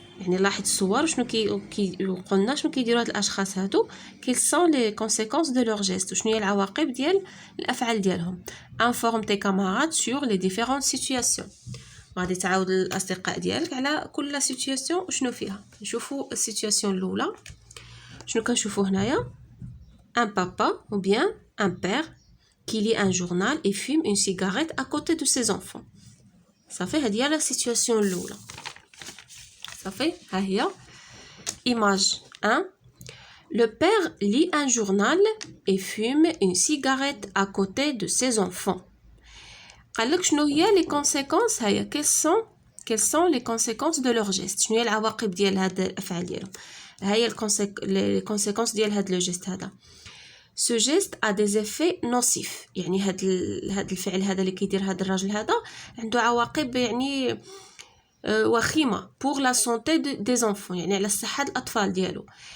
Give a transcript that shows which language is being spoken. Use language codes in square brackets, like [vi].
[ar] يعني لاحظ الصور شنو قلنا شنو كيديروا هاد الاشخاص هادو [fr] quelles sont les conséquences de leurs gestes [ar] شنو هي العواقب ديال الافعال ديالهم. [fr] Informe tes camarades sur les différentes situations. [ar] غادي تعاود الاصدقاء ديالك على كل سيتوياسيون شنو فيها. نشوفوا السيتوياسيون الاولى شنو كنشوفوا هنايا [fr] un papa ou bien un père qui lit un journal et fume une cigarette à côté de ses enfants. [ar] صافي هذه هي لا سيتوياسيون الاولى. صافي ها هي image 1. [fr] Le père lit un journal et fume une cigarette à côté de ses enfants. [ar] قال لك شنو هي لي كونسيكونس هيا [fr] quelles sont les conséquences de leur geste [ar] شنو هي العواقب ديال هاد الافعال ديالهم هي لي كونسيكونس ديال هاد لو جيست هذا. [fr] ce geste a des effets nocifs [ar] يعني هاد الفعل هذا اللي كيدير هاد الراجل هذا عنده عواقب يعني وخيمه [fr] pour la santé des enfants [ar] يعني على صحه الاطفال ديالو.